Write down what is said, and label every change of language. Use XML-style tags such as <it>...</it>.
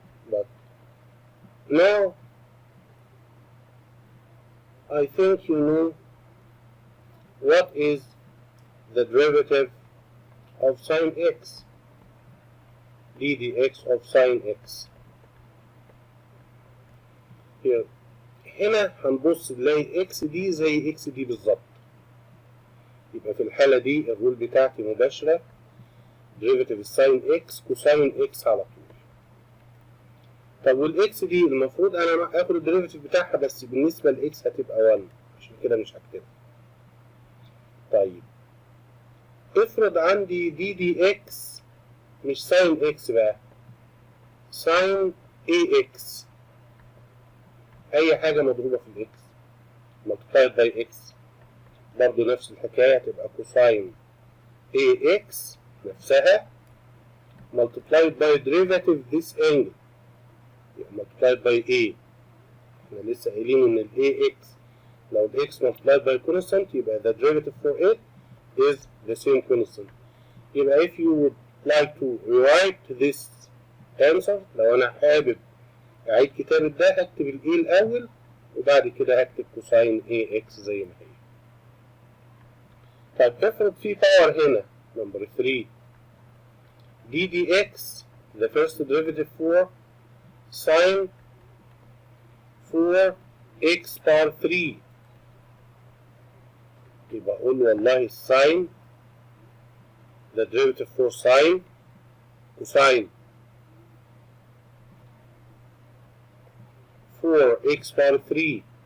<en>But now I think you know what is the derivative of sine x, d dx of sine x. Here</en> <ar>هنا هنبص نلاقي اكس دي زي اكس دي بالظبط، يبقى في الحالة دي الرول بتاعتي مباشرة ديريفيتيف الساين اكس كوساين اكس على طول. طب والاكس دي المفروض انا اخد الديريفيتيف بتاعها، بس بالنسبة لاكس هتبقى 1، عشان كده مش هكتبها. طيب افرض عندي دي اكس مش ساين اكس بقى، ساين اي اكس، اي حاجة مضروبة في الاكس</ar> <en>multiplied by x،</en> <ar>برضو نفس الحكاية هتبقى كوساين ax نفسها</ar> <en>multiplied by derivative this angle،</en> <ar>يعني</ar> <en>multiplied by a.</en> <ar>احنا لسه قايلين ان ال ax لو ال x</ar> <en>multiplied by constant</en> <ar>يبقى</ar> <en>the derivative for it is the same constant.</en> <ar>يبقى</ar> <en>if you would like to rewrite this answer،</en> <ar>لو انا حابب اعيد كتابة ده هكتب ال a الاول وبعد كده هكتب كوساين ax زي ما هي. طيب افرض في باور هنا نمبر 3</ar> <en>d dx the first derivative for sine 4x power 3،</en> <ar>يبقى اقول والله sine</ar> <en>the derivative for sine cosine 4x power 3.</en>